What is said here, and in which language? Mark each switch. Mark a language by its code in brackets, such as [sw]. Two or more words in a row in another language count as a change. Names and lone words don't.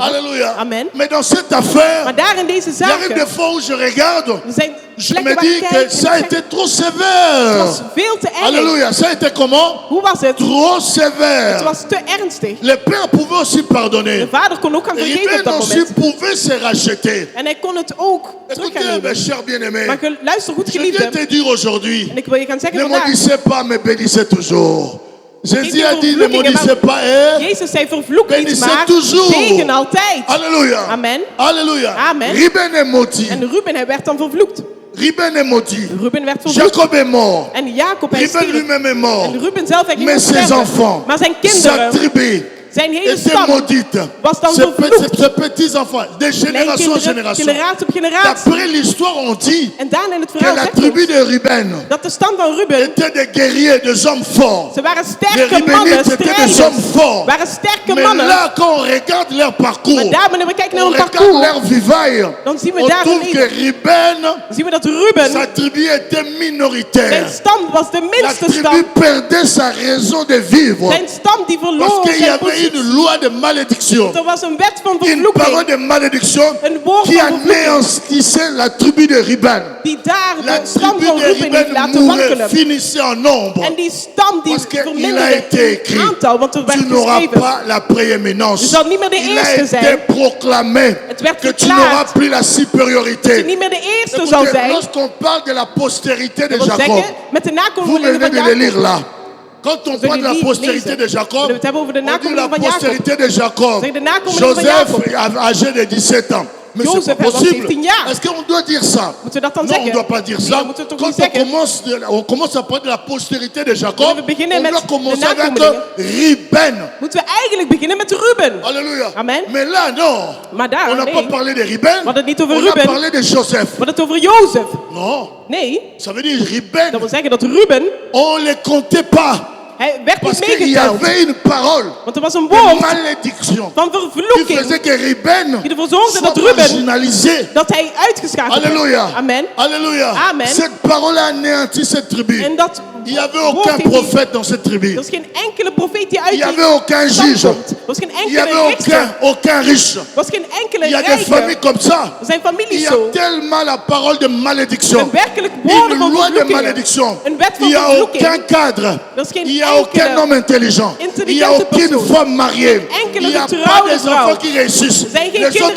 [fr] Alléluia. Amen. Mais dans cette affaire, [nl] Maar daar in deze [fr] il arrive [nl] zaken, [fr] des fois où je regarde, [nl] er zijn [fr] je [nl] plekken [fr] me [nl] waar [fr] dis [nl] ik [fr] que [nl] kijk en [fr] ça a [nl] ik [fr] été [nl] zeg, [fr] trop [nl] het [fr] sévère. [nl] was veel te erg. [fr] Alléluia. Ça a été comment? [nl] Hoe was het? [fr] Trop [nl] Het [fr] sévère. [nl] was te ernstig. [fr] Le père pouvait aussi [nl] De [fr] pardonner. [nl] vader kon ook gaan vergeven op [fr] Ruben [nl] dat [fr] aussi [nl] moment. [fr] pouvait se racheter. [nl] En hij kon het ook terug gaan [fr] Écoutez, mes [nl] nemen. [fr] chers bien-aimés, [nl] Maar luister goed, [fr] je viens [nl] geliefde. [fr] te dire aujourd'hui, [nl] En ik wil je gaan zeggen [fr] ne [nl] vandaag. [fr] maudissez pas, mais bénissez toujours. Jésus [nl] Niet [fr] a dit, ne [nl] vervloekingen, [fr] maudissez pas, [nl] Jezus zei vervloek niet, [fr] bénissez [nl] maar [fr] toujours. [nl] zegen altijd. [fr] Alléluia. Amen. Alléluia. Amen. Ruben est maudit. [nl] En Ruben, hij werd dan vervloekt. [fr] Ruben est maudit. [nl] Ruben werd vervloekt. [fr] Jacob est mort. [nl] En Jacob, hij [fr] Ruben [nl] stierf. [fr] lui-même est mort. [nl] En Ruben zelf, hij ging [fr] Mais [nl] ook [fr] ses [nl] sterven. [fr] enfants, [nl] Maar zijn [fr] sa [nl] kinderen, [fr] tribu, [nl] zijn hele [fr] était [nl] stam, [fr] maudite. [nl] was dan [fr] Ses [nl] vervloekt. [fr] petits-enfants, de génération en [nl] Kleinkinderen, [fr] génération. [nl] generatie op generatie. [fr] D'après l'histoire, on dit [nl] En daarna in het [fr] que [nl] verhaal [fr] la [nl] zegt [fr] tribu [nl] ons [fr] de Ruben [nl] dat de stam van Ruben, [fr] étaient des guerriers, des hommes forts. [nl] ze waren [fr] Les [nl] sterke mannen, [fr] Rubenites étaient des [nl] strijders. [fr] hommes forts. [nl] Waren sterke [fr] Mais [nl] mannen. [fr] là, quand on regarde leur parcours, [nl] Maar daar, wanneer we kijken naar [fr] on [nl] hun [fr] regarde leur [nl] parcours, [fr] vivaille, [nl] dan zien we [fr] on [nl] daar [fr] trouve [nl] een [fr] que [nl] leven. [fr] Ruben, [nl] Dan zien we dat Ruben, [fr] sa tribu était minoritaire. [nl] zijn stam was de [fr] La [nl] minste [fr] tribu [nl] stam. [fr] perdait sa raison de vivre. [nl] Zijn stam die [fr] Parce [nl] verloor [fr] qu'il y [nl] zijn [fr] avait [nl] positie. [fr] une loi de malédiction. [nl] Er was een wet van [fr] Une parole [nl] vervloeking [fr] de malédiction [nl] Een woord [fr] qui [nl] van vervloeking. [fr] anéantissait la tribu de Ruben. [nl] die daar [fr] La [nl] de stam [fr] tribu [nl] van [fr] de [nl] Ruben heeft [fr] Ruben [nl] laten [fr] mourait, [nl] wankelen. [fr] finissait en nombre. [nl] En die stam die [fr] Parce qu'il a [nl] verminderde [fr] été écrit, [nl] in aantal, want er [fr] tu [nl] werd [fr] n'auras [nl] geschreven. [fr] pas la prééminence. [nl] Je zal niet meer de [fr] Il a [nl] eerste [fr] été [nl] zijn. [fr] proclamé [nl] Het werd [fr] que tu [nl] verklaard [fr] n'auras plus la [nl] dat je [fr] supériorité. [nl] niet meer de eerste zal [fr] Écoutez, [nl] zijn. [fr] lorsqu'on parle de la postérité de [nl] Dat wil [fr] Jacob, [nl] zeggen, met de [fr] vous [nl] nakomelingen [fr] venez [nl] van [fr] de le lire [nl] Jacob. [fr] là. Quand on parle de la [nl] niet [fr] postérité [nl] lezen. [fr] de Jacob, [nl] We het hebben over de [fr] on dit la [nl] nakomelingen van Jacob. [fr] postérité de Jacob. [nl] Zeg de nakomelingen van [fr] Joseph, [nl] Jacob. [fr] âgé de 17 ans. Mais [nl] Jozef, [fr] c'est pas [nl] hij was [fr] possible. [nl] 17 jaar. [fr] Est-ce qu'on doit dire ça? [nl] Moeten we dat dan [fr] Non, on ne [nl] zeggen? [fr] doit pas dire [nl] Nee, [fr] ça. [nl] we moeten het toch [fr] Quand [nl] niet zeggen. [fr] on commence à parler de la postérité de Jacob, [nl] Wanneer we beginnen [fr] on [nl] met [fr] doit [nl] de [fr] commencer avec [nl] nakomelingen. [fr] Ruben. [nl] Moeten we eigenlijk beginnen met Ruben. [fr] Alléluia. Amen. Mais là, non. [nl] Maar daar, [fr] On n'a [nl] nee. [fr] pas parlé de Ruben. [nl] We hadden het niet over [fr] On a [nl] Ruben. [fr] parlé de Joseph. [nl] We hadden het over Jozef. [fr] Non. [nl] Nee, [fr] Ça veut dire Ruben, [nl] dat wil zeggen dat Ruben, [fr] on ne les comptait pas. [nl] hij werd [fr] Parce [nl] niet [fr] qu'il y [nl] meegeteld. [fr] avait une parole [nl] Want er was een [fr] de [nl] woord [fr] malédiction [nl] van [fr] qui [nl] vervloeking [fr] faisait que Ruben [nl] die ervoor zorgde [fr] soit [nl] dat Ruben, [fr] marginalisé. [nl] dat hij uitgeschakeld [fr] Alléluia. [nl] werd. [fr] Amen. Alléluia. Amen. Cette parole a anéanti cette tribu. [nl] En dat [fr] Il n'y avait [nl] woord [fr] aucun [nl] heeft die- [fr] prophète dans cette tribu. [nl] Er is geen enkele profeet die uit [fr] Il n'y [nl] die [fr] avait aucun [nl] stam [fr] juge. [nl] komt. Er was geen [fr] Il n'y avait [nl] enkele richter. [fr] aucun riche. [nl] Er was geen enkele [fr] Il y a des familles [nl] rijke. [fr] comme ça. [nl] Er zijn [fr] Il [nl] families [fr] y a [nl] zo. [fr] tellement la parole de malédiction. [nl] Een werkelijk woorden [fr] Une [nl] van [fr] loi de [nl] vervloekingen. [fr] malédiction. [nl] Een wet van [fr] Il n'y a [nl] vervloeking. [fr] aucun cadre. [nl] Er is geen [fr] Il n'y a aucun [nl] enkele [fr] homme intelligent. Il n'y a [nl] intelligente [fr] aucune [nl] persoon. [fr] femme mariée. [nl] Enkele [fr] Il n'y a pas [nl] getrouwde [fr] des [nl] vrouw. [fr] enfants qui réussissent. [nl] Er zijn geen [fr] Les [nl] kinderen